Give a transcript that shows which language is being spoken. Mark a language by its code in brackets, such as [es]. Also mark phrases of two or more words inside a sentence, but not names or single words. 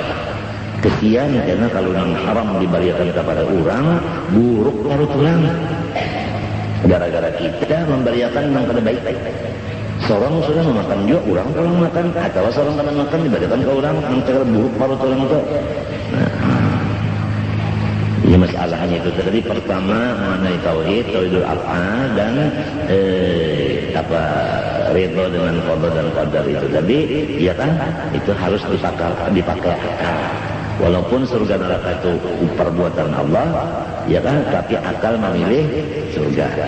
[bjn] Kesian karena kalau nang haram diberikan kepada orang, buruk larut tulang. Gara-gara kita memberikan nang kada baik. Seorang sudah memakan juga, orang kalau makan, atau seorang kada makan diberikan ke orang, nang cara buruk larut tulang itu. [id] Ya, masalahnya itu tadi pertama mengenai [ar] tauhidul af'al [id] dan ridho dengan qada dan qadar itu tadi, ya kan, itu harus dipakai akal. Walaupun surga neraka itu perbuatan Allah, ya kan, tapi akal memilih surga.